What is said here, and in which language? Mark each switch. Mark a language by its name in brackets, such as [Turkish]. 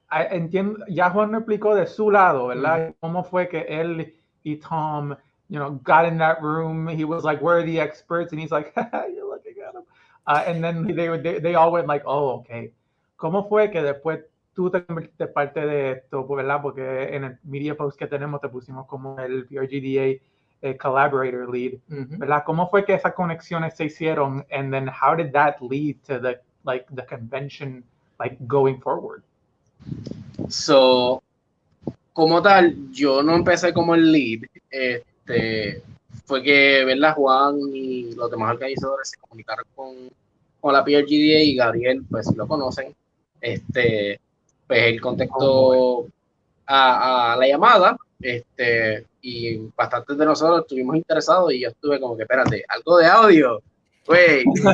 [Spanish] Entiendo, ya Juan me explicó de su lado, ¿verdad? ¿Cómo fue que él y Tom, [English] got in that room? He was like, "We're the experts," and he's like, "You're looking at him." And then they all went like, "Oh, okay." [Spanish] ¿Cómo fue que después tú te convertiste parte de esto, ¿verdad? Porque en el media post que tenemos te pusimos como el PRGDA Collaborator Lead, ¿verdad? ¿Cómo fue que esas conexiones se hicieron? [English] And then how did that lead to the convention going forward? [Spanish] So, como tal, yo no empecé como el lead. Fue que, ¿verdad? Juan y los demás organizadores se comunicaron con la PRGDA y Gabriel, pues si lo conocen, pues él contestó a la llamada, y bastantes de nosotros estuvimos interesados y yo estuve como que, espérate, algo de audio, güey.